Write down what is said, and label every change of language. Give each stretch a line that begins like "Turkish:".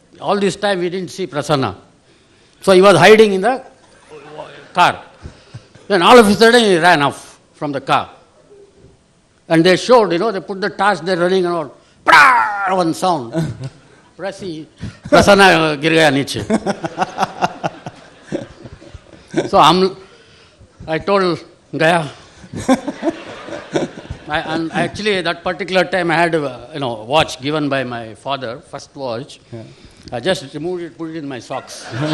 English: All this time we didn't see Prasanna. So he was hiding in the car. Then all of a sudden he ran off from the car. And they showed, they put the torch, they're running around. One sound.
Hindi: Prasanna गिर गया नीचे.
English: So I told Gaya. And actually that particular time I had a watch given by my father, first watch. Yeah. I just removed it, put it in my socks.